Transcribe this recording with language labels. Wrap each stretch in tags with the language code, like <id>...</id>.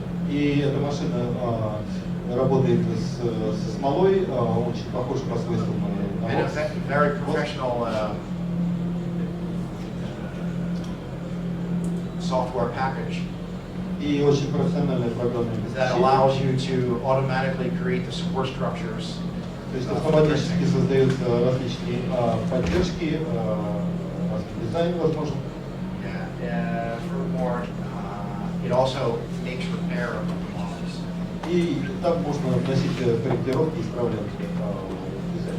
<ru>И эта машина работает со смолой, очень похожа по свойствам на</ru> <en>And</en> <ru>воск.</ru> <en>a very professional software package</en> <ru>И очень профессиональное программное</ru> <en>that</en> <ru>обеспечение.</ru> <en>allows you to automatically create the support structures.</en> <ru>То есть автоматически создаются различные поддержки, разный дизайн возможен.</ru> <en>Furthermore, it also makes repair of the models,</en> <ru>И там можно вносить корректировки и исправлять дизайн.</ru>